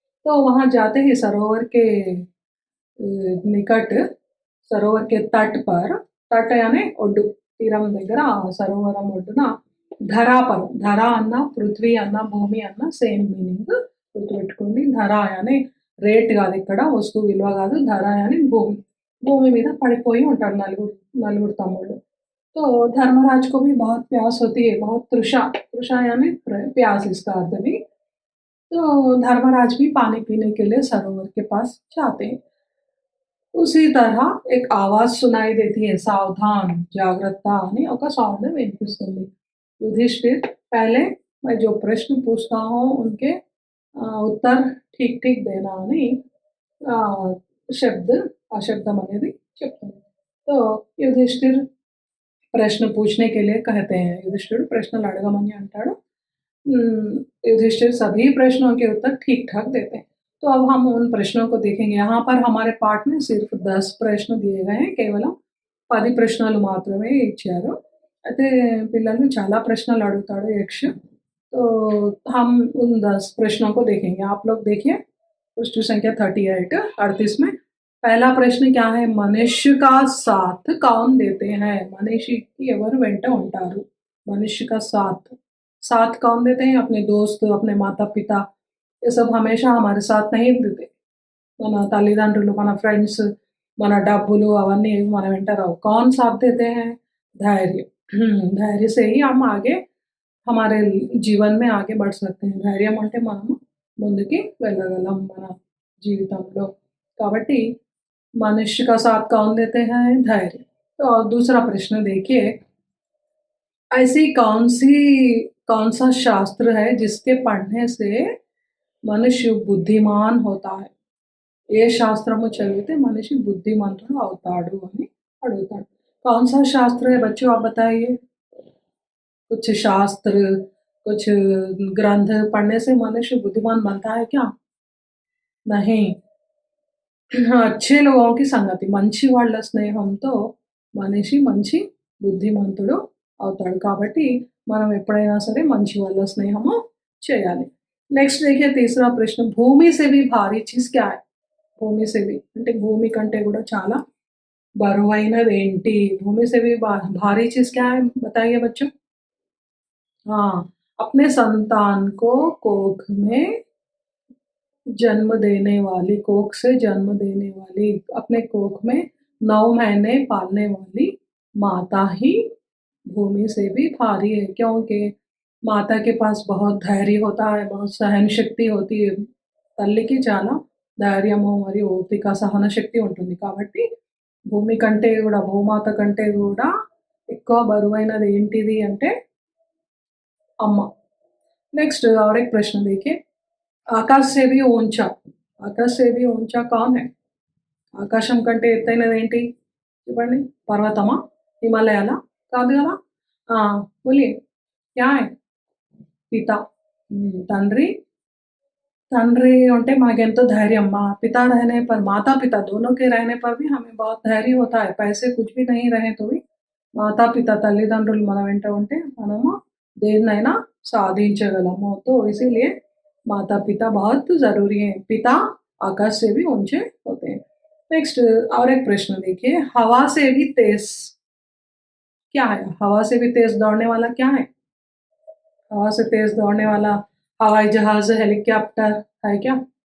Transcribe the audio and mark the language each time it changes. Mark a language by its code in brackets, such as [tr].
[hi] तो वहां जाते ही सरोवर के निकट, सरोवर के तट पर, तट यानी [te] ఒడ్డు, తీరం దగ్గర సరోవరం ఒడ్డున ధరా పర్, ధరా అన్న పృథ్వీ అన్న భూమి అన్న సేమ్ మీనింగ్ గుర్తుపెట్టుకోండి। ధరా యాని రేట్ కాదు, ఇక్కడ వస్తువు విలువ కాదు। ధరా యాని భూమి, భూమి మీద పడిపోయి ఉంటారు నలుగురు तमुళ్ళు। [hi] तो धर्मराज को भी बहुत प्यास होती है, बहुत तृषा, तृषा यानी प्यास इसका अर्थ भी। तो धर्मराज भी पानी पीने के लिए सरोवर के पास जाते हैं। उसी तरह एक आवाज सुनाई देती है, सावधान जागृता [te] అని ఒక సౌండ్ వినిపిస్తుంది। [hi] युधिष्ठिर, पहले मैं जो प्रश्न पूछता हूँ उनके उत्तर ठीक ठीक देना [te] అని ఆ, శబ్द అశబ్దం అనేది చెప్తుంది। [hi] तो युधिष्ठिर प्रश्न पूछने के लिए कहते हैं, युधिष्ठिर प्रश्न [te] अड़गमनि अंटाडु। [hi] युधिष्ठिर सभी प्रश्नों के उत्तर ठीक-ठाक देते हैं। तो अब हम उन प्रश्नों को देखेंगे। यहाँ पर हमारे पाठ में सिर्फ 10 प्रश्न दिए गए हैं, [te] కేవలం 10 ప్రశ్నలు మాత్రమే ఇచ్చారు। అయితే పిల్లలు చాలా ప్రశ్నలు అడుగుతాడు యక్ష। [hi] तो हम उन 10 प्रश्नों को देखेंगे। आप लोग देखिए प्रश्न संख्या 38 38 में पहला प्रश्न क्या है, मनुष्य का साथ कौन देते हैं? [te] మనిషికి ఎవరు వెంట ఉంటారు? [hi] मनुष्य का साथ कौन देते हैं? अपने दोस्त, अपने माता पिता, ये सब हमेशा हमारे साथ नहीं देते। [te] మన తల్లిదండ్రులు, మన ఫ్రెండ్స్, మన డబ్బులు అవన్నీ ఏవి మన వెంట రావు। [hi] कौन साथ देते हैं? धैर्य। धैर्य से ही हम आगे हमारे జీవన్ में आगे बढ़ सकते हैं। [te] ధైర్యం అంటే మనము ముందుకి వెళ్ళగలం మన జీవితంలో। [hi] కాబట్టి मनुष्य का साथ कौन देते हैं? धैर्य। तो और दूसरा प्रश्न देखिए, ऐसी कौन सा शास्त्र है जिसके पढ़ने से मनुष्य बुद्धिमान होता है? [te] ఏ శాస్త్రము చదివితే మనిషి బుద్ధిమంతుడు అవుతాడు అని అడుగుతాడు। [hi] कौन सा शास्त्र है बच्चों, आप बताइए। कुछ शास्त्र, कुछ ग्रंथ पढ़ने से मनुष्य बुद्धिमान बनता है क्या? नहीं। अच्छे लोगों की [te] సంగతి, మంచి వాళ్ళ స్నేహంతో మనిషి మంచి బుద్ధిమంతుడు అవుతాడు। కాబట్టి మనం ఎప్పుడైనా సరే మంచి వాళ్ళ స్నేహము చేయాలి। [hi] నెక్స్ట్ देखिए तीसरा प्रश्न, भूमि से भी भारी चीज क्या है? [te] భూమి [hi] से भी [te] అంటే భూమి కంటే కూడా చాలా బరువైనది ఏంటి? [hi] భూమి से भी भारी चीज क्या है, बताइए बच्चों। हाँ, अपने संतान को कोख में जन्म देने वाली, कोख से जन्म देने वाली, अपने कोख में 9 महीने पालने वाली माता ही भूमि से भी भारी है। क्योंकि माता के पास बहुत धैर्य होता है, बहुत सहन शक्ति होती है। [te] తల్లికి చాలా ధైర్యము మరియు ఓపిక, సహన శక్తి ఉంటుంది। కాబట్టి భూమి కంటే కూడా, భూమాత కంటే కూడా ఎక్కువ బరువైనది ఏంటిది అంటే అమ్మ। [hi] नेक्स्ट और एक प्रश्न देखिए, आकाश से भी ऊंचा, आकाश से भी ऊंचा कौन है? [te] ఆకాశం కంటే ఎత్తైనది ఏంటి చెప్పండి? పర్వతమా? హిమాలయాలా? కాదు కదా। [hi] बोलिए क्या है? [te] పిత। తండ్రి, తండ్రి అంటే మనకెంతో ధైర్యం। [hi] पिता रहने पर, माता पिता दोनों के रहने पर भी हमें बहुत धैर्य होता है। पैसे कुछ भी नहीं रहे तो भी [te] మాతా పిత తల్లిదండ్రులు మన వెంట ఉంటే మనము దేన్నైనా సాధించగలము। [hi] तो इसीलिए माता पिता बहुत ज़रूरी है। पिता आकाश से भी ऊंचे होते हैं। नेक्स्ट और एक प्रश्न देखिए, हवा से भी तेज क्या है? हवा से भी तेज दौड़ने वाला क्या है? हवा से तेज दौड़ने वाला हवाई जहाज, हेलीकॉप्टर है क्या?